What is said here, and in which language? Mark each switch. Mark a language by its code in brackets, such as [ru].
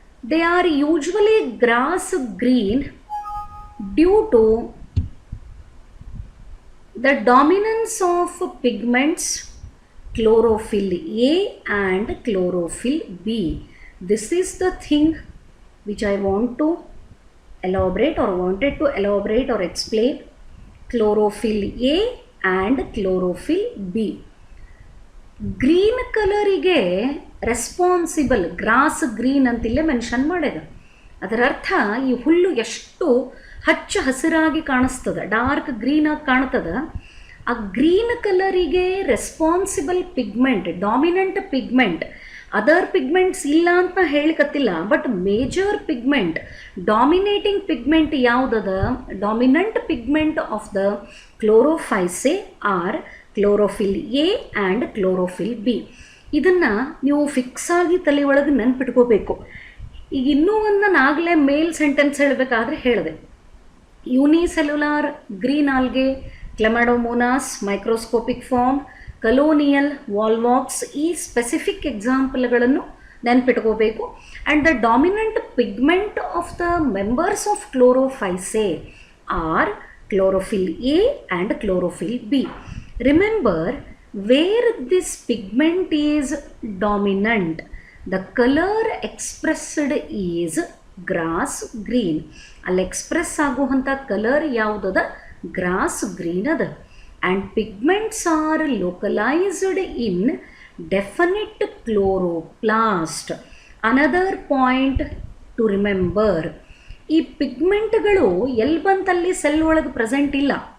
[en] They are usually grass green due to the dominance of pigments chlorophyll A and chlorophyll B. This is the thing which I want to elaborate or wanted to elaborate or explain. Chlorophyll A and chlorophyll B. [kn] Green ಕಲರಿಗೆ responsible gross green ಅಂತಿಲ್ಲೇ mention ಮಾಡಿದೆ. ಅದರ ಅರ್ಥ ಈ ಹುಲ್ಲು ಎಷ್ಟು ಹಚ್ಚ ಹಸಿರಾಗಿ ಕಾಣಿಸ್ತದೆ, dark ಗ್ರೀನಾಗಿ ಕಾಣ್ತದೆ, ಆ green ಕಲರಿಗೆ responsible pigment, [en] Dominant pigment, other pigments ಇಲ್ಲ ಅಂತ ಹೇಳಿಕತ್ತಿಲ್ಲ, but major pigment, dominating pigment ಯಾವುದದ, dominant pigment of the chlorophyceae or chlorophyll a and chlorophyll b. [kn] ಇದನ್ನು ನೀವು ಫಿಕ್ಸ್ ಆಗಿ ತಲೆ ಒಳಗೆ ನೆನ್ಪಿಟ್ಕೋಬೇಕು. ಈಗ ಇನ್ನೂ ಒಂದು ನಾನು ಆಗಲೇ ಮೇಲ್ ಸೆಂಟೆನ್ಸ್ ಹೇಳಬೇಕಾದ್ರೆ ಹೇಳಿದೆ, unicellular green algae, ಕ್ಲೆಮಾಡೋಮೋನಾಸ್ microscopic form, colonial ವಾಲ್ವಾಕ್ಸ್, ಈ specific ಎಕ್ಸಾಂಪಲ್ಗಳನ್ನು ನೆನ್ಪಿಟ್ಕೋಬೇಕು. [en] And the dominant pigment of the members of chlorophyceae or chlorophyll a and chlorophyll b. Remember, where this pigment is dominant, the color expressed is grass green. [kn] ಅಲ್ಲಿ express ಆಗುವಂಥ colour ಯಾವುದದ, gross green ಅದ. [en] And pigments are localised in definite chloroplast. Another point to remember, [kn] ಈ ಪಿಗ್ಮೆಂಟ್ಗಳು ಎಲ್ಲಿ ಬಂತಲ್ಲಿ cell ಒಳಗೆ present ಇಲ್ಲ.